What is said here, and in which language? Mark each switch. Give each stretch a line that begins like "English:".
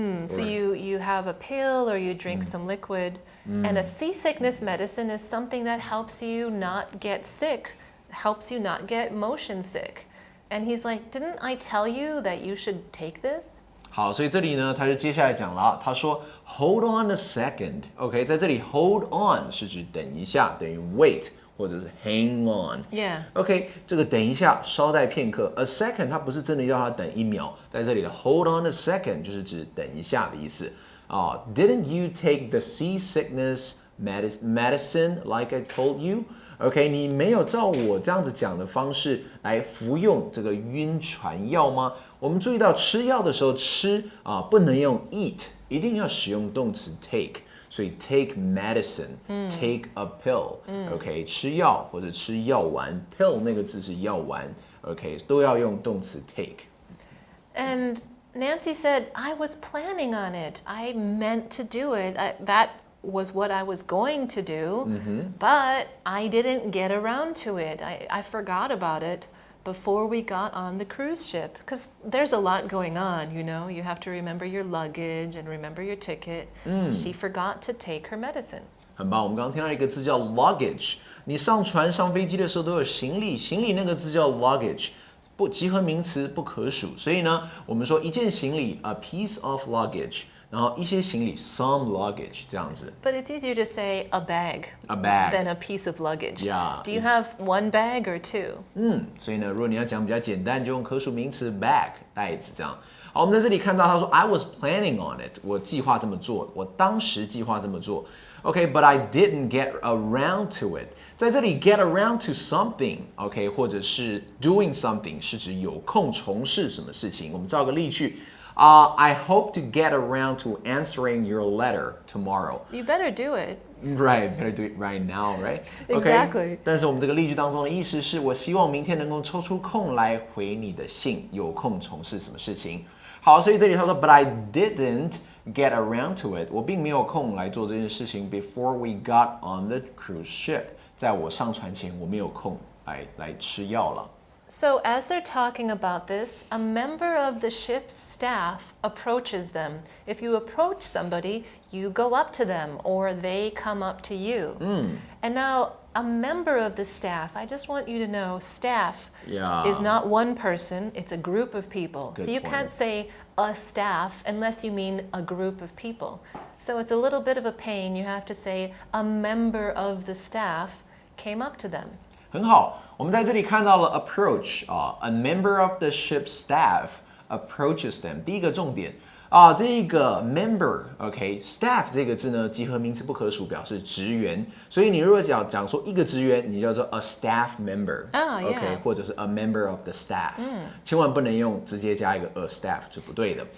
English: So you have a pill or you drink some liquid. And a seasickness medicine is something that helps you not get sick, helps you not get motion sick. And he's like, didn't I tell you that you should take this?
Chinese: 好，所以这里呢，他就接下来讲了，他说
English: Hold on a second，
Chinese: OK， 在这里 Hold on 是指等一下，等于 wait 或者是 hang on。OK， 这个等一下，稍待片刻。 A second 它不是真的要他等1秒，在这里的 Hold on a second 就是指等一下的意思。
English: Didn't you take the seasickness medicine like I told you？
Chinese: OK， 你没有照我这样子讲的方式来服用这个晕船药吗？我们注意到吃药的时候吃不能用 eat， 一定要使用动词 take， 所以 take medicine，take a pill，OK， 吃药或者吃药丸 ，pill 那个字是药丸 ，OK， 都要用动词 take。
English: And Nancy said, I was planning on it. I meant to do it. That was what I was going to do, but I didn't get around to it. I forgot about it before we got on the cruise ship because there's a lot going on, you have to remember your luggage and remember your ticket. She forgot to take her medicine.
Chinese: 很棒，我们刚刚听到一个字叫 luggage， 你上船上飞机的时候都有行李，行李那个字叫 luggage， 集合名词不可数，所以呢，我们说一件行李 a piece of luggage。然后一些行李 some luggage 这样子。
English: But it's easier to say a bag than a piece of luggage. Yeah, Do you have one bag or two?
Chinese: 所以呢，如果你要讲比较简单，就用可数名词 bag 袋子这样。好，我们在这里看到他说
English: I was planning on it，
Chinese: 我计划这么做，我当时计划这么做。
English: OK，but I didn't get around to it。
Chinese: 在这里 get around to something，OK， 或者是 doing something 是指有空从事什么事情。我们造个例句。
English: I hope to get around to answering your letter tomorrow. You better do it. Right, better do it right now, right? Exactly.
Chinese: 但是我们这个例句当中的意思是我希望明天能够抽出空来回你的信，有空从事什么事情。好，所以这里他说
English: But I didn't get around to it，
Chinese: 我并没有空来做这件事情。
English: Before we got on the cruise ship，
Chinese: 在我上船前，我没有空来吃药了。
English: So, as they're talking about this, a member of the ship's staff approaches them. If you approach somebody, you go up to them or they come up to you. And now, a member of the staff, I just want you to know staff is not one person, it's a group of people. Good so, you point. can't say a staff unless you mean a group of people. So, it's a little bit of a pain. You have to say a member of the staff came up to them.
Chinese: 很好，我们在这里看到了
English: approach a member of the ship's staff approaches them。
Chinese: 第一个重点这个 member，staff 这个字呢，集合名词不可数，表示职员。所以你如果讲说一个职员，你叫做 a staff member，OK，或者是 a member of the staff，千万不能用直接加一个 a staff 是不对的。